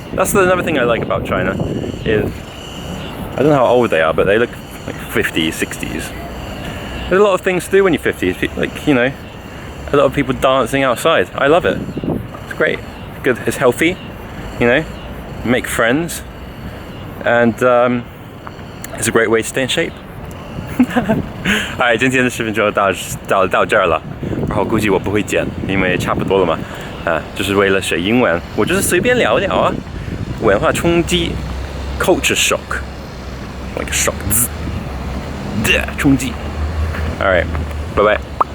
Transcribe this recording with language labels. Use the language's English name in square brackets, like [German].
[English] That's another thing I like about China is I don't know how old they are, but they look like 50s, 60s. There's a lot of things to do when you're 50s. Like, you know, a lot of people dancing outside. I love it. It's great. Good. It's healthy. You know, make friends, and it's a great way to stay in shape. [Chinese] 今天的视频就到这儿了，然后估计我不会剪，因为差不多了嘛。就是为了学英文，我就是随便聊聊啊。 [English] 文化冲击 ，culture shock，like shock，冲击。All right， [Chinese] 拜拜。